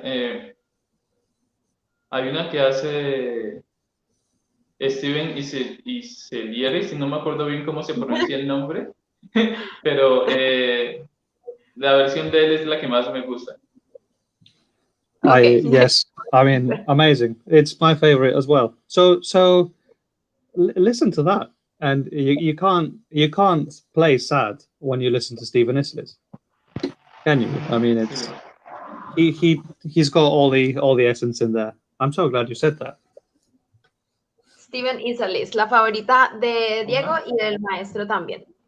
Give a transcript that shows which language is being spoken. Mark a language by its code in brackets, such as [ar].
[es] Hay una que hace Steven Iselieri, si no me acuerdo bien cómo se pronuncia el nombre, pero la versión de él es la que más me gusta. [en] Okay. Yes, I mean, amazing. It's my favorite as well. So listen to that, and you can't play sad when you listen to Stephen Isles, can you? I mean, it's he's got all the essence in there. I'm so glad you said that. [es] Steven Isales, la favorita de Diego y del maestro también.